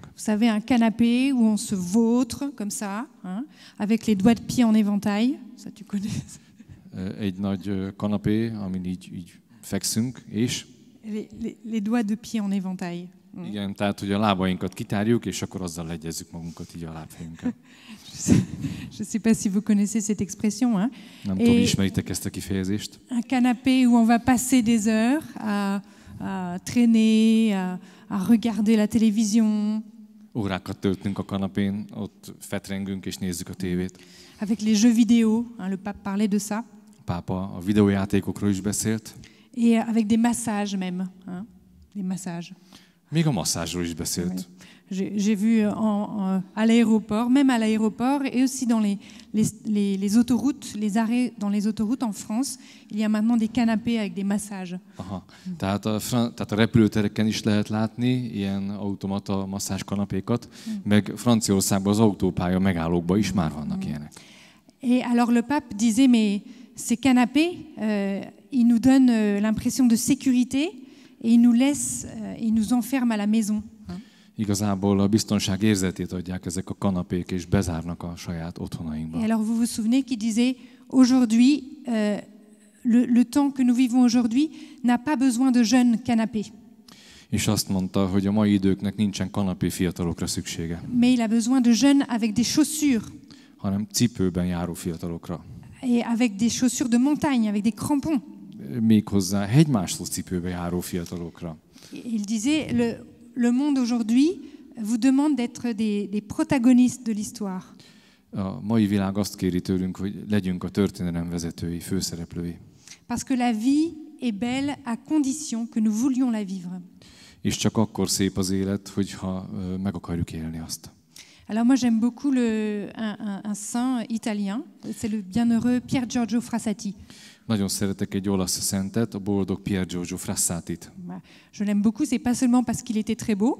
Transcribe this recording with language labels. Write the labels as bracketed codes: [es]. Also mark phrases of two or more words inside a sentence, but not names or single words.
[fr] Vous savez, un canapé où on se vautre comme ça, hein, avec les doigts de pied en éventail. Ça, tu connais. [hu] Egy nagy kanapé, amin így fekszünk, és [fr] Les doigts de pied en éventail. [hu] igen, tehát, hogy a lábainkat kitárjuk, és akkor azzal legyezzük magunkat így a lábfejünkkel. [fr] Je ne sais pas si vous connaissez cette expression. Hein. [hu] Nem tudom, ismeritek ezt a kifejezést. [fr] Un canapé où on va passer des heures à traîner, à regarder la télévision. [hu] Órákat töltünk a kanapén, ott fetrengünk és nézzük a tévét. [fr] Avec les jeux vidéo, hein, le pape parlait de ça. [hu] A pápa a videójátékokról is beszélt. [fr] Et avec des massages même, hein, des massages. [hu] Még a masszázsról is beszélt. [fr] Oui. J'ai vu à l'aéroport, même à l'aéroport et aussi dans les autoroutes, les arrêts dans les autoroutes en France, il y a maintenant des canapés avec des massages. Aha. [hu] Tehát a repülőtereken is lehet látni ilyen automata masszázs kanapékat, meg Franciaországban az autópálya megállókban is már vannak ilyenek. [fr] Et alors le pape disait, mais ces canapés, ils nous donnent l'impression de sécurité et ils nous laissent, ils nous enferment à la maison. [hu] Igazából a biztonság érzetét adják ezek a kanapék, és bezárnak a saját otthonainkba. [fr] Et alors vous vous souvenez qu'il disait, aujourd'hui, le temps que nous vivons aujourd'hui n'a pas besoin de jeunes canapés. [hu] És azt mondta, hogy a mai időknek nincsen kanapé fiatalokra szüksége, [fr] Mais il a besoin de jeunes avec des chaussures. [hu] hanem cipőben járó fiatalokra. [fr] Et avec des chaussures de montagne, avec des crampons. [hu] Méghozzá hegymászló cipőbe járó fiatalokra. [fr] Il disait, le monde aujourd'hui vous demande d'être des protagonistes de l'histoire. [hu] A mai világ azt kéri tőlünk, hogy legyünk a történelem vezetői, főszereplői. [fr] Parce que la vie est belle à condition que nous voulions la vivre. [hu] És csak akkor szép az élet, hogyha meg akarjuk élni azt. [fr] Alors moi j'aime beaucoup un saint italien, c'est le bienheureux Pier Giorgio Frassati. [hu] Nagyon szeretek egy olasz szentet, a boldog Pier Giorgio Frassatit. [fr] Je l'aime beaucoup, c'est pas seulement parce qu'il était très beau.